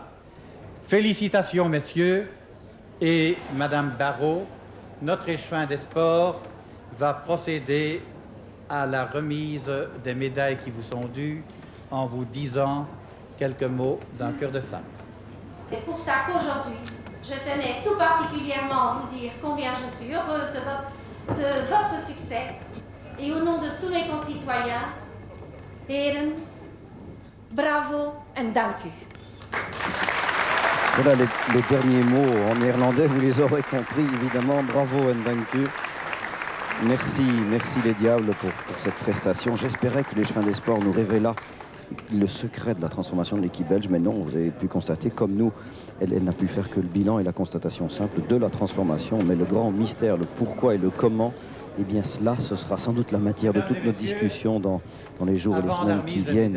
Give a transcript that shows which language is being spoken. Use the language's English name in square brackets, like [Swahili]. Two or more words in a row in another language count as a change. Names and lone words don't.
[French] Félicitations, messieurs, et Madame Barrault, notre échevin des sports va procéder à la remise des médailles qui vous sont dues en vous disant quelques mots d'un cœur de femme. C'est pour ça qu'aujourd'hui, je tenais tout particulièrement à vous dire combien je suis heureuse de votre succès et au nom de tous mes concitoyens, [Dutch] heren, bravo en dank u. [French] Voilà les derniers mots en néerlandais, vous les aurez compris évidemment. [Dutch] Bravo en dank u. [French] Merci les Diables pour cette prestation. J'espérais que les chemins des sports nous révélât le secret de la transformation de l'équipe belge, mais non, vous avez pu constater, comme nous, elle n'a pu faire que le bilan et la constatation simple de la transformation, mais le grand mystère, le pourquoi et le comment, eh bien cela, ce sera sans doute la matière de toute notre discussion dans les jours et les semaines qui viennent.